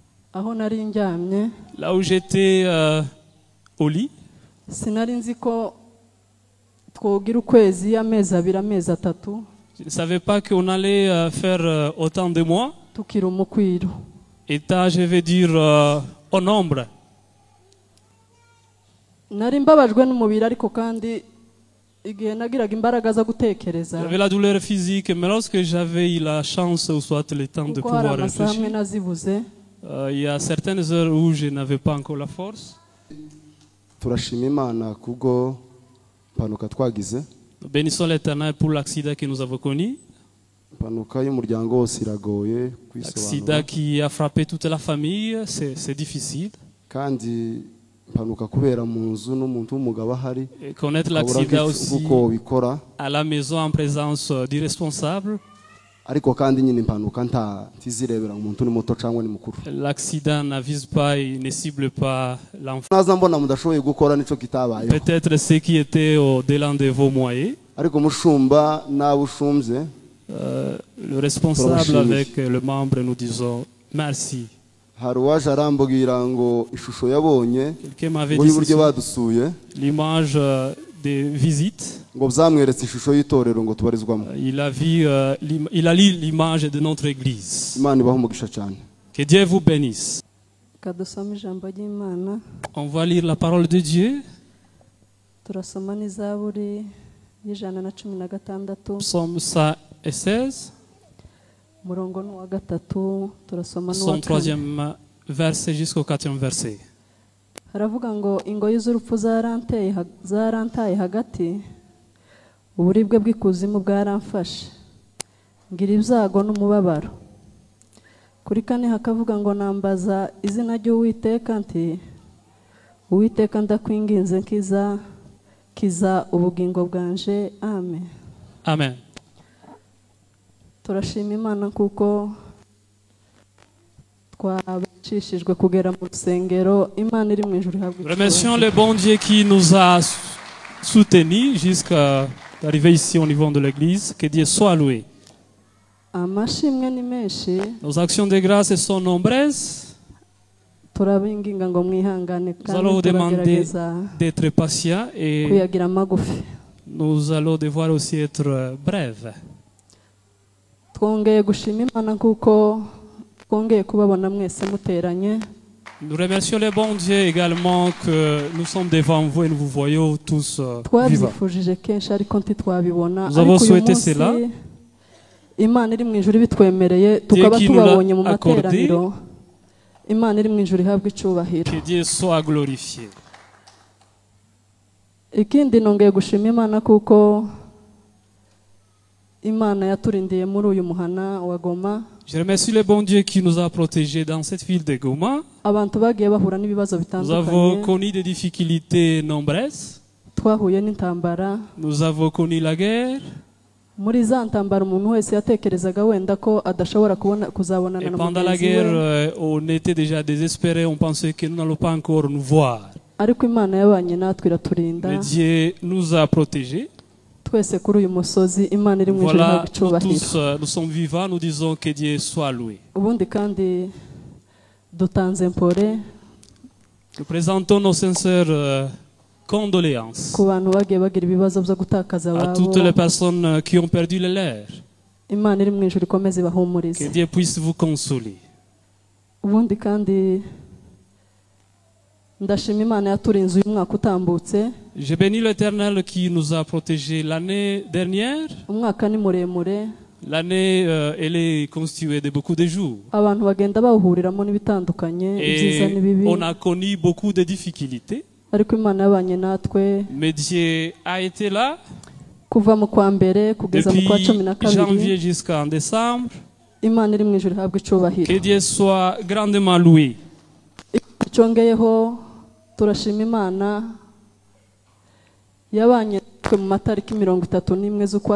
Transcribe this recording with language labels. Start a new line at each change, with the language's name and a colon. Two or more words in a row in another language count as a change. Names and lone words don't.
Kinyarwanda: aho nari njyamye
French: là où j'étais au lit.
Kinyarwanda: sinari nzi ko twogira ukwezi amezi abiri amezi atatu
French: Je ne savais pas qu'on allait faire autant de mois.
Kinyarwanda: tukiri umukwiro.
French: État, je vais dire, au nombre.
Kinyarwanda: Nari mbabajwe n'umubiri ariko kandi igihe nagiraga imbaraga zo gutekereza
French: J'avais la douleur physique, mais lorsque j'avais eu la chance, ou soit le temps de
Kinyarwanda: kuko hari
French: pouvoir
Kinyarwanda: amasaha amwe
French: réfléchir,
Kinyarwanda: nazibuze
French: il y a certaines heures où je n'avais pas encore la force.
Kinyarwanda: turashima Imana kubwo impanuka twagize.
French: Nous bénissons l'Éternel pour l'accident que nous avons connu.
Kinyarwanda: Impanuka y'umuryango wose iragoye
French: L'accident
Kinyarwanda: kwisobanura
French: qui a frappé toute la famille, c'est difficile.
Kinyarwanda: kandi impanuka kubera mu nzu n'umuntu w'umugabo ahari
French: Et connaître
Kinyarwanda: ukabura
French: l'accident aussi
Kinyarwanda: uko bikora,
French: à la maison en présence du responsable.
Kinyarwanda: ariko kandi nyine impanuka ntizirebera umuntu ni muto cyangwa ni mukuru.
French: L'accident n'avise pas et ne cible pas l'enfant.
Kinyarwanda: naza mbona mudashoboye gukora nicyo kitabayeho,
French: Peut-être ceux qui étaient au-delà de vos moyens.
Kinyarwanda: ariko mushumba nawe ushumbye
French: Le responsable avec le membre, nous disons merci.
Kinyarwanda: hari uwaje arambwira ngo ishusho yabonye
French: Quelqu'un m'avait
Kinyarwanda: ngo
French: dit
Kinyarwanda: y'uburyo badusuye
French: l'image des visites.
Kinyarwanda: ngo byamweretse ishusho y'itorero ngo tubarizwamo.
French: Il a vu, il a lu l'image de notre église.
Kinyarwanda: Imana ibahe umugisha cyane.
French: Que Dieu vous bénisse.
Kinyarwanda: kadusoma ijambo ry'Imana.
French: On va lire la parole de Dieu.
Kinyarwanda: Turasoma n'izaburi y'ijana na 16
French: Psaume 116,
Kinyarwanda: umurongo n'uwa gatatu turasoma
French: son
Kinyarwanda: n'uwa kane.
French: 3e verset jusqu'au 4e verset.
Kinyarwanda: Haravuga ngo ingoyi z'urupfu zarantaye hagati, uburibwe bw'ikuzimu bwaramfashe, ngira ibyago n'umubabaro. Kuri kane hakavuga ngo nambaza izina ry'Uwiteka nti Uwiteka ndakwinginze kiza ubugingo bwanje. Amen. Amen. Turashima Imana kuko twabacishijwe kugera mu rusengero. Imana iri mu ijuru ihabwa
French: Remercions le bon Dieu qui nous a soutenus jusqu'à arriver ici au niveau de l'église. Que Dieu soit loué.
Kinyarwanda: amashimwe ni menshi.
French: Nos actions de grâce sont nombreuses.
Kinyarwanda: Turabinginga ngo mwihangane
French: Nous allons vous
Kinyarwanda: kandi
French: demander
Kinyarwanda: turagerageza
French: d'être patient et
Kinyarwanda: kuyagira magufi.
French: nous allons devoir aussi être brefs.
Kinyarwanda: Twongeye gushima Imana kuko twongeye kubabona mwese muteranye.
French: Nous remercions le bon Dieu également que nous sommes devant vous et nous vous voyons tous vivants.
Kinyarwanda: Twabyifujije kenshi ariko ntitwabibona.
French: Nous avons
Kinyarwanda: Ariko uyu
French: souhaité
Kinyarwanda: munsi
French: cela.
Kinyarwanda: Imana iri mu ijuru bitwemereye tukaba
French: qui nous l'a
Kinyarwanda: tubabonye mu
French: accordé.
Kinyarwanda: materaniro. Imana iri mu ijuru ihabwa icubahiro.
French: Que Dieu soit glorifié.
Kinyarwanda: Ikindi nongeye gushima Imana kuko Imana yaturindiye muri uyu muhana wa Goma.
French: Je remercie le bon Dieu qui nous a protégés dans cette ville de Goma.
Kinyarwanda: Abantu bagiye bahura n'ibibazo
French: Nous avons
Kinyarwanda: bitandukanye.
French: connu des difficultés nombreuses.
Kinyarwanda: Twahuye n'intambara.
French: Nous avons connu la guerre.
Kinyarwanda: Muri za ntambara umuntu wese yatekerezaga wenda ko adashobora kuzabonana
French: Et
Kinyarwanda: na
French: pendant la
Kinyarwanda: mugenzi
French: guerre,
Kinyarwanda: we.
French: on était déjà désespérés. On pensait que nous n'allons pas encore nous voir.
Kinyarwanda: Ariko Imana yabanye natwe iraturinda.
French: Mais Dieu nous a protégés.
Kinyarwanda: Twese kuri uyu musozi Imana iri mu ijuru
French: Voilà,
Kinyarwanda: ihabwa
French: nous
Kinyarwanda: icubahiro.
French: tous, nous sommes vivants. Nous disons que Dieu soit loué.
Kinyarwanda: Ubundi kandi dutanze mpore
French: Nous présentons nos sincères condoléances
Kinyarwanda: ku bantu bagiye bagira ibibazo byo gutakaza
French: à toutes les
Kinyarwanda: ababo.
French: personnes qui ont perdu les leurs.
Kinyarwanda: Imana iri mu ijuru ikomeze
French: Que
Kinyarwanda: ibahumurize.
French: Dieu puisse vous consoler.
Kinyarwanda: Ubundi kandi ndashima Imana yaturinze uyu mwaka utambutse.
French: Je bénis l'Éternel qui nous a protégés l'année dernière.
Kinyarwanda: Umwaka ni muremure,
French: L'année, elle est constituée de beaucoup de jours.
Kinyarwanda: abantu bagenda bawuhuriramo n'ibitandukanye, ibyiza
French: Et
Kinyarwanda: n'ibibi.
French: on a connu beaucoup de difficultés.
Kinyarwanda: Ariko Imana yabanye natwe
French: Mais Dieu a été là
Kinyarwanda: kuva mu kwa mbere kugeza mu kwa
French: depuis
Kinyarwanda: 12.
French: janvier jusqu'en décembre.
Kinyarwanda: Imana iri mu ijuru ihabwa icubahiro.
French: Que Dieu soit grandement loué.
Kinyarwanda: Cyongeyeho turashima Imana yabanye natwe mu matariki 31 z'ukwa